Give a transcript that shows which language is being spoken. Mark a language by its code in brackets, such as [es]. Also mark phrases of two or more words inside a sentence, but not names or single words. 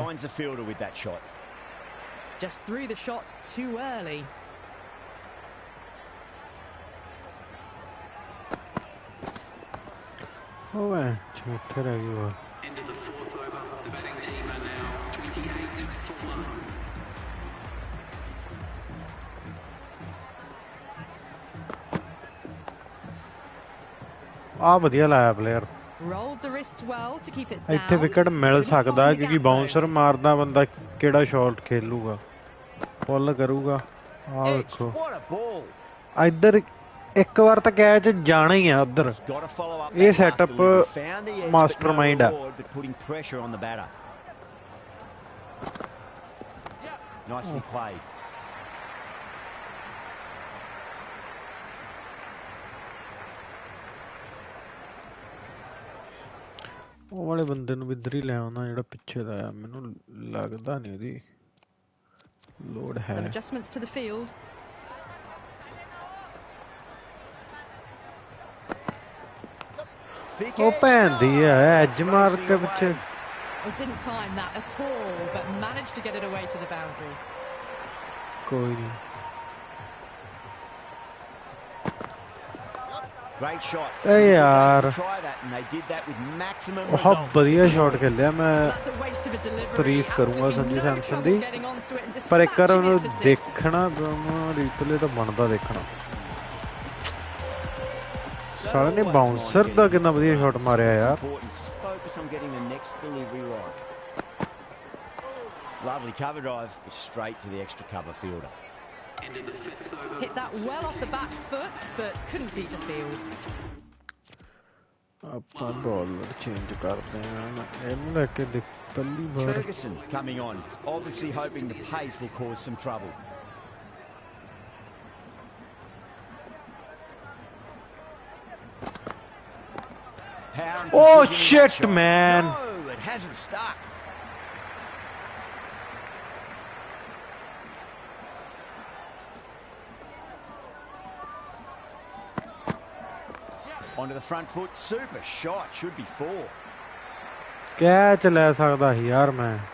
[en] Finds the fielder with that shot. Just threw the shot too early. [pa] ਓਏ ਇੱਥੇ ਰਹਿ ਗਈ ਬਾਲ [en] End of the fourth over. The batting team are now 28 for 1. [pa] ਆ ਵਧੀਆ ਲਾਇਆ ਪਲੇਅਰ [en] Rolled the wrists well to keep it [pa] ਇੱਥੇ [en] down. [pa] ਵਿਕਟ ਮਿਲ ਸਕਦਾ ਕਿਉਂਕਿ ਬਾਉਂਸਰ ਮਾਰਦਾ ਬੰਦਾ ਕਿਹੜਾ ਸ਼ਾਟ ਖੇਲੂਗਾ ਪੁੱਲ ਕਰੂਗਾ ਆ [en] Edged. [pa] ਵੇਖੋ [en] What a ball. [pa] ਇੱਧਰ ਇੱਕ ਵਾਰ ਤਾਂ ਕੈਚ ਜਾਣਾ ਹੀ ਆ ਉੱਧਰ [en] Got to follow up [pa] ਇਹ [en] that last ਸੈਟਅਪ delivery. Found the edge, but no [pa] ਮਾਸਟਰਮਾਈਂਡ ਆ [en] reward, but putting pressure on the batter. Nicely played. [pa] ਉਹ ਵਾਲੇ ਬੰਦੇ ਨੂੰ ਵੀ ਇੱਧਰ ਹੀ ਲੈ ਆਉਣਾ ਜਿਹੜਾ ਪਿੱਛੇ ਦਾ ਆ ਮੈਨੂੰ ਲੱਗਦਾ ਨਹੀਂ ਉਹਦੀ ਲੋਡ ਹੈ [en] Some adjustments to the field. Thick [pa] ਉਹ [en] edge. [pa] ਭੈਣ ਦੀ ਆ ਐਜ ਮਾਰ [en] Racing [pa] ਕੇ [en] away. [pa] ਪਿੱਛੇ [en] Well, didn't time that at all, but managed to get it away to the boundary. [pa] ਕੋਈ ਨਹੀਂ [en] Great shot. [pa] ਏ ਯਾਰ [en] Try that, and they did that with maximum [pa] ਬਹੁਤ [en] results. [pa] ਵਧੀਆ 6 ਸ਼ਾਟ ਖੇਲਿਆ ਮੈਂ [en] That's a waste of a delivery. [pa] ਤਾਰੀਫ ਕਰੂੰਗਾ ਸੰਜੂ [en] Absolutely no [pa] ਸੈਮਸਨ ਦੀ [en] trouble getting onto it and [pa] ਪਰ ਇੱਕ ਵਾਰ [en] dispatching [pa] ਉਹਨੂੰ [en] it for six. [pa] ਦੇਖਣਾ ਰੀਪਲੇ ਤਾਂ ਬਣਦਾ ਦੇਖਣਾ ਸਾਲੇ ਨੇ ਬਾਉਂਸਰ ਦਾ ਕਿੰਨਾ ਵਧੀਆ ਸ਼ਾਟ ਮਾਰਿਆ ਯਾਰ [en] Important. Just focus on getting the next delivery right. Lovely cover drive, but straight to the extra cover fielder. End of the fifth over. Hit that well off the back foot, but couldn't beat the field. [pa] ਆਪਾਂ [en] bowler change [pa] ਕਰਦੇ ਆ ਇਹਨੂੰ ਲੈ ਕੇ ਦੇਖ ਪਹਿਲੀ ਵਾਰ [en] Ferguson coming on, obviously hoping the pace will cause some trouble. Power and Oh, precision in that shit, shot. man. No, it hasn't stuck. Onto the front foot, super shot, should be 4. [pa] ਕੈਚ ਲੈ ਸਕਦਾ ਸੀ ਯਾਰ ਮੈਂ